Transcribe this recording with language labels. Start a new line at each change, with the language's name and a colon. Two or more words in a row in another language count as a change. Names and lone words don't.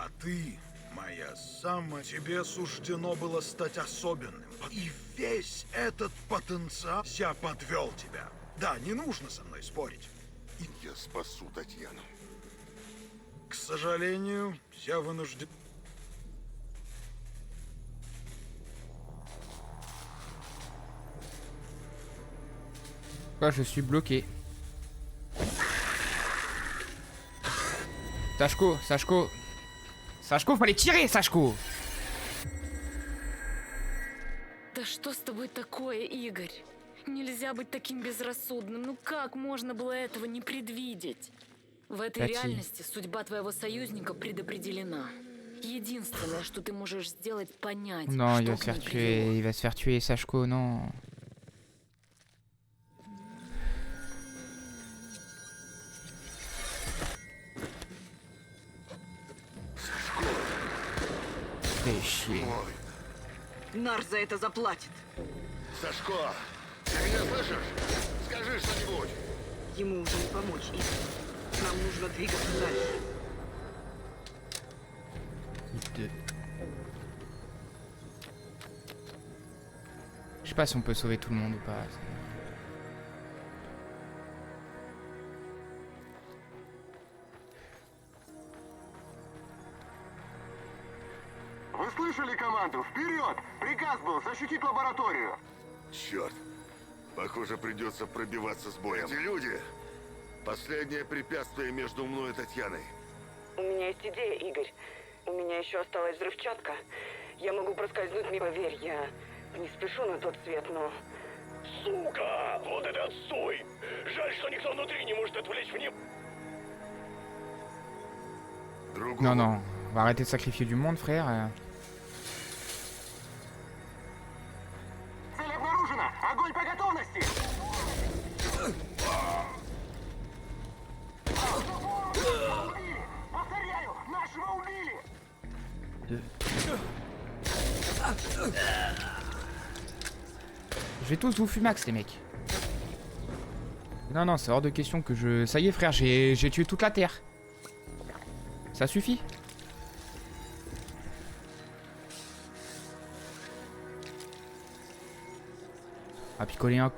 Russian: А ты, моя самая, тебе суждено было стать особенным. И весь этот потенциал, я подвел тебя. Да, не нужно со мной спорить. Я спасу Татьяну. К сожалению, я вынужден...
French: Quoi, je suis bloqué. Sachko. Sachko, fallait tirer, Sachko.
Russian: Да что с тобой такое, Игорь? Нельзя быть таким безрассудным. Ну как можно было этого не предвидеть? В этой Кати. реальности судьба твоего союзника предопределена. Единственное, что ты можешь сделать, понять,
French: Non, il
Russian: что
French: va
Russian: к
French: se faire
Russian: ней
French: tuer,
Russian: привело.
French: il va se faire tuer, Sachko, non. Fais chier.
Russian: Ой, Нар за это заплатит. Сашко, ты меня слышишь? Скажи что-нибудь. Ему уже не помочь, Игорь. Нам нужно двигаться дальше.
French: Je sais pas si on peut sauver tout le monde ou pas.
Russian: Вы слышали команду? Вперед! Приказ был защитить лабораторию. Черт. Похоже, придется пробиваться с боем. Эти люди — последнее препятствие между мной и Татьяной. У меня есть идея, Игорь. У меня еще осталась взрывчатка. Я могу проскользнуть мимо. Поверь, я не спешу на тот свет, но... Сука! Вот это отстой! Жаль, что никто внутри не может отвлечь внимание.
French: Non, non, on va arrêter de sacrifier du monde, frère.
Russian: Цель обнаружена! Огонь по готовности! Повторяю, нашего убили!
French: Je vais tous vous fumax, les mecs. Non, non, c'est hors de question que je... Ça y est, frère, j'ai tué toute la Terre. Ça suffit. Ah, picoler un...